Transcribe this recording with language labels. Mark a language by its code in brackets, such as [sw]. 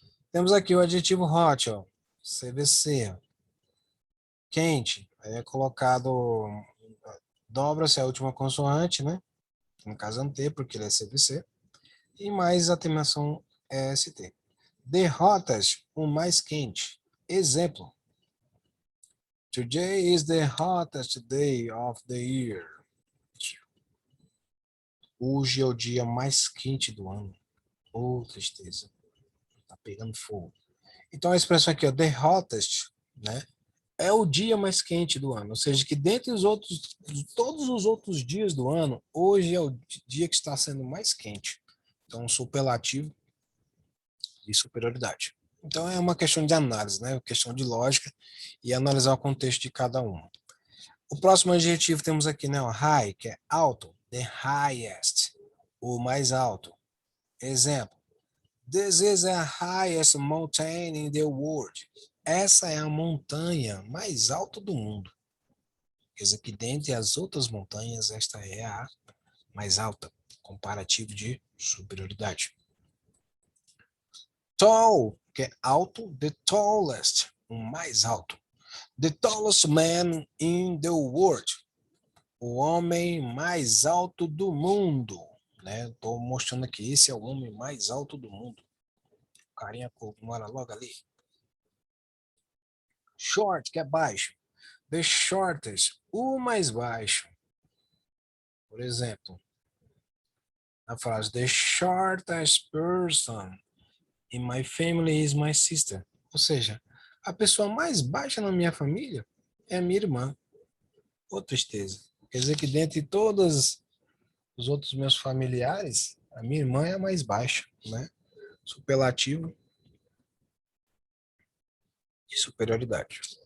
[pt] Temos aqui o adjetivo hot, ó, CVC, ó, quente. Aí é colocado, dobra-se a última consoante, né? No caso, ante, porque ele é CVC. E mais a terminação ST. [en] The hottest, [pt] o mais quente. Exemplo. [en] Today is the hottest day of the year. [pt] Hoje é o dia mais quente do ano. Oh, tristeza. Tá pegando fogo. Então a expressão aqui, ó, [en] the hottest, [pt] né? É o dia mais quente do ano. Ou seja, que dentre os outros, todos os outros dias do ano, hoje é o dia que está sendo mais quente. Então, superlativo de superioridade. Então, é uma questão de análise, né? Uma questão de lógica e analisar o contexto de cada um. O próximo adjetivo temos aqui, né? O high, que é alto. [en] The highest, [pt] o mais alto. Exemplo. [en] This is the highest mountain in the world. [pt] Essa é a montanha mais alta do mundo. Quer dizer que dentre as outras montanhas, esta é a mais alta, comparativo de superioridade. Tall, que é alto, [en] the tallest, [pt] o mais alto. [en] The tallest man in the world, [pt] o homem mais alto do mundo. Estou mostrando aqui, esse é o homem mais alto do mundo. O carinha mora logo ali. Short, que é baixo. [en] The shortest, [pt] o mais baixo. Por exemplo, A frase [en] the shortest person in my family is my sister. [pt] Ou seja, a pessoa mais baixa na minha família é a minha irmã. Ô, tristeza. Quer dizer que dentre todos os outros meus familiares, a minha irmã é a mais baixa, né? Superlativo de superioridade.